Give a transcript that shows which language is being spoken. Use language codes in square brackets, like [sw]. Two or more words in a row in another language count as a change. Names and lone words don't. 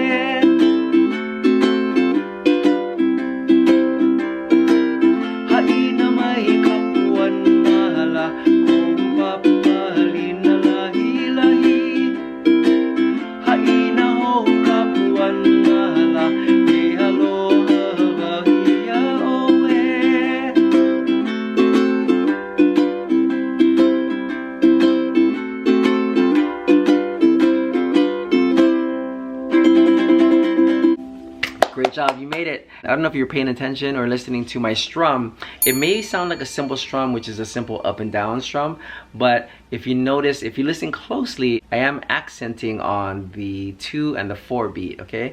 [haw] Haina mai kapuana ko Pāpālina Lahilahi. Haina ho kapuana e aloha wau ia oe. [en] Great job, you made it. I don't know if you're paying attention or listening to my strum. It may sound like a simple strum, which is a simple up and down strum, but if you notice, if you listen closely, I am accenting on the 2 and the 4 beat, okay?